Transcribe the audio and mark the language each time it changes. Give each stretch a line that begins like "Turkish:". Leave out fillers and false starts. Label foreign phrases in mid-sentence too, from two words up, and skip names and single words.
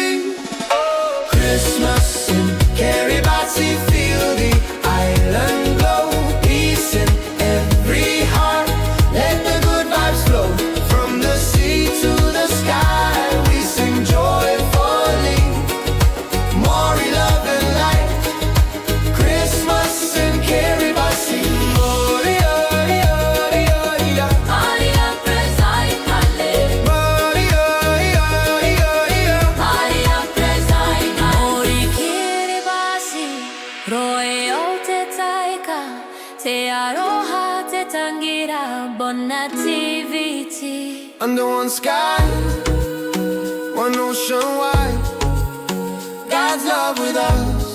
English: Christmas in Kiribati, feel the island glow. Peace in every heart, let the good vibes flow. From the sea to the sky, we sing joyfully. More in love and light, Christmas in Kiribati.
Gilbertese: Aria presai kale, aria presai kale. Ori Kiribati, roe o te taika, te aroha te tangira, bon nativity.
English: Under one sky, one ocean wide, God's love with us.